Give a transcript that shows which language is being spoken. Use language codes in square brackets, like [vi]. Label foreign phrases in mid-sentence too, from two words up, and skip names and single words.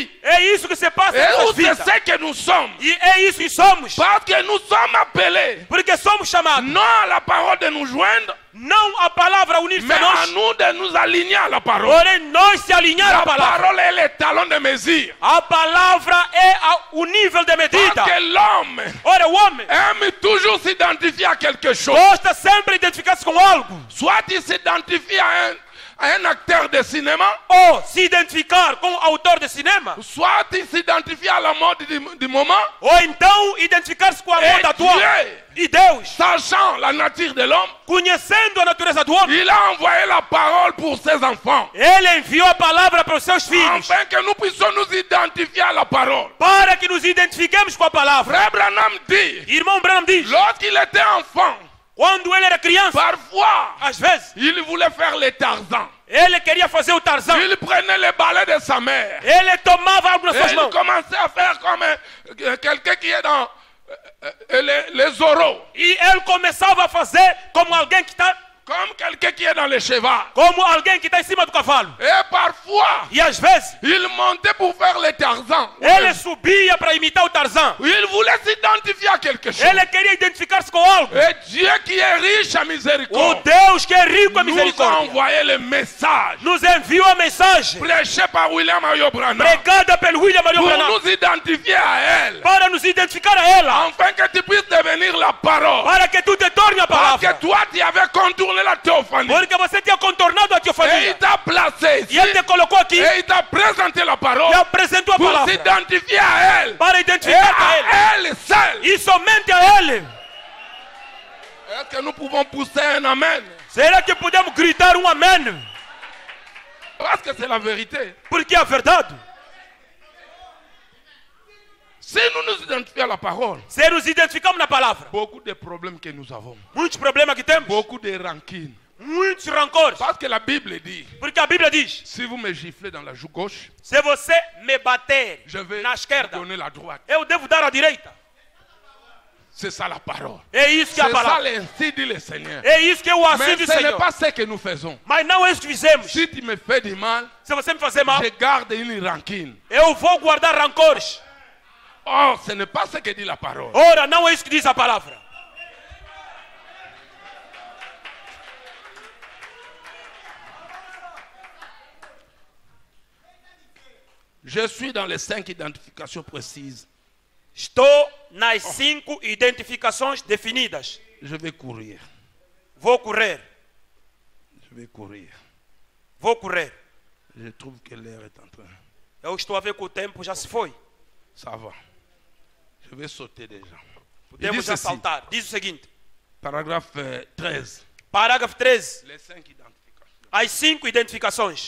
[pt] é isso que se passa [fr] Et [pt] nas [fr] où [pt] nossas [fr] c'est [pt] vidas. [fr] ce que nous sommes. [pt] E é isso que somos, [fr] Parce que nous sommes appelés, [pt] porque somos chamados [fr] non à la parole de nous joindre, [pt] não a palavra unir-se [fr] mais [pt] a [fr] à [pt] nós, [fr] nous de nous aligner à la parole. [pt] porém nós se alinhar [fr] La [pt] à palavra. [fr] parole est le talon de mesure. [pt] A palavra é o nível de medida. [fr] Parce que l'homme [pt] Ora, o homem [fr] aime toujours s'identifier à quelque chose. [pt] gosta sempre de identificar-se com algo, [fr] Soit il s'identifie à un acteur de cinéma, [pt] ou se identificar com o autor de cinema, [fr] soit il s'identifie à la mode du moment, [pt] ou então identificar-se com a [fr] Et [pt] moda atual. [fr] Dieu. [pt] E Deus, [fr] sachant la nature de l'homme, [pt] conhecendo a natureza do homem, [fr] il a envoyé la parole pour ses enfants, [pt] ele enviou a palavra para os seus filhos, [fr] afin que nous puissions nous identifier à la parole. [pt] para que nos identifiquemos com a palavra. [fr] Frère Branham dit, [pt] Irmão Branham diz, [fr] lorsqu'il était enfant, [pt] quando ele era criança, [fr] parfois, [pt] às vezes, [fr] il voulait faire les Tarzans. [pt] ele queria fazer o Tarzan. [fr] Il prenait les balais de sa mère. [pt] Ele tomava algo nas [fr] Et [pt] suas [fr] il [pt] mãos. [fr] commençait à faire comme quelqu'un qui est dans les Zorros. [pt] E ele começava a fazer como alguém que está, [fr] Comme quelqu'un qui est dans les chevaux. [pt] como alguém que está em cima do cavalo. [fr] Et parfois, [pt] E às vezes, [fr] il montait pour faire les Tarzans. [pt] ele subia para imitar o Tarzan. [fr] Il voulait s'identifier à quelque chose. [pt] Ele queria identificar-se com algo. [fr] Et Dieu qui est riche à [pt] O [fr] miséricorde [pt] Deus que é rico em [fr] nous a [pt] misericórdia [fr] envoyé le message [pt] nos enviou a mensagem [fr] prêché par William Mario Branham [pt] pregada pelo William Marion [fr] pour [pt] Branham [fr] nous identifier à elle, [pt] para nos identificar a ela, [fr] afin que tu puisses devenir la parole. [pt] para que tu te torne a [fr] Parce que [pt] palavra. [fr] toi, tu avais contourné la théophanie. [pt] Porque você tinha contornado a [fr] Et il [pt] teofania. [fr] t'a placé ici. [pt] E ele te colocou aqui [fr] Et il t'a présenté la parole [pt] e apresentou a [fr] pour [pt] palavra [fr] s'identifier à elle. [pt] para [fr] Et [pt] identificar a ele. [fr] à elle seule. [pt] E somente a ele. [fr] Est-ce que nous pouvons pousser un amen? [pt] Será que podemos gritar um amém? [fr] Parce que c'est la vérité. [pt] Porque é a verdade. [fr] Si nous nous identifions à la parole, [pt] Se nos identificamos na palavra, [fr] beaucoup de problèmes que nous avons, [pt] muitos problemas que temos, [fr] beaucoup de rancune. [pt] muitos rancores. [fr] Parce que la Bible dit, [pt] Porque a Bíblia diz: [fr] si vous me giflez dans la joue gauche, [pt] se você me bater [fr] je vais [pt] na [fr] vous [pt] esquerda, [fr] donner la droite. [pt] eu devo dar a direita. [fr] C'est ça la parole. [pt] É isso que é a [fr] C'est ça [pt] palavra. [fr] l'ainsi dit le Seigneur. [pt] É isso que é o assim [fr] Mais [pt] do [fr] ce n'est [pt] Senhor. [fr] pas ce que nous faisons. [pt] Mas não é isso que fizemos. [fr] Si tu me fais du mal, [pt] Se você me fazer mal, [fr] je garde une rancune. [pt] eu vou guardar rancores. [fr] Or, ce n'est pas ce que dit la parole. [pt] Ora, não é isso que diz a palavra. [fr] Je suis dans les 5 identifications précises. [pt] Estou nas 5 identificações definidas. [fr] Je vais courir. [pt] Vou correr. [fr] Je vais courir. [pt] Vou correr. [fr] Je trouve que l'heure est en train. [pt] Eu estou a ver que o tempo já se foi. [fr] Ça va. Je vais sauter déjà. Il dit [pt] Podemos já [fr] ceci, [pt] saltar. Diz o seguinte. [fr] paragraphe 13. [pt] Parágrafo 13. [fr] Les 5 identifications. [pt] As 5 identificações.